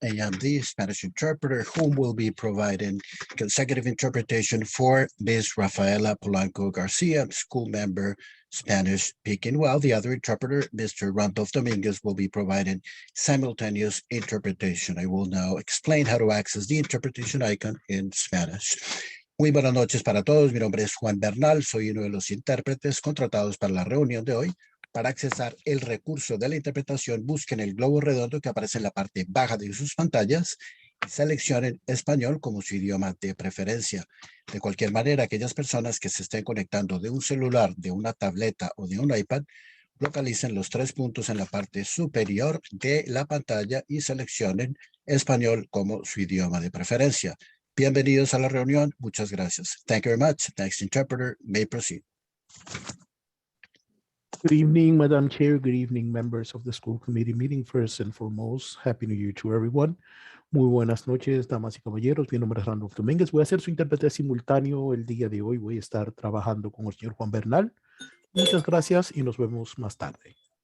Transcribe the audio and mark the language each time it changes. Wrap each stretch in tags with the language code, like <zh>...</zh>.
<en>I am the Spanish interpreter whom will be providing consecutive interpretation for Ms. Rafaela Polanco Garcia, school member, Spanish speaking, while the other interpreter, Mr. Randolph Dominguez, will be providing simultaneous interpretation. I will now explain how to access the interpretation icon in Spanish.</en> <es>Muy buenas noches para todos. Mi nombre es Juan Bernal. Soy uno de los intérpretes contratados para la reunión de hoy. Para accesar el recurso de la interpretación, busquen el globo redondo que aparece en la parte baja de sus pantallas y seleccionen español como su idioma de preferencia. De cualquier manera, aquellas personas que se estén conectando de un celular, de una tableta o de un iPad, localicen los 3 puntos en la parte superior de la pantalla y seleccionen español como su idioma de preferencia. Bienvenidos a la reunión. Muchas gracias.</es> <en>Thank you very much. Next interpreter may proceed. Good evening, Madam Chair. Good evening, members of the school committee meeting. First and foremost, Happy New Year to everyone.</en> <es>Muy buenas noches, damas y caballeros. Mi nombre es Randolph Domínguez. Voy a ser su intérprete simultáneo el día de hoy. Voy a estar trabajando con el señor Juan Bernal. Muchas gracias y nos vemos más tarde.</es>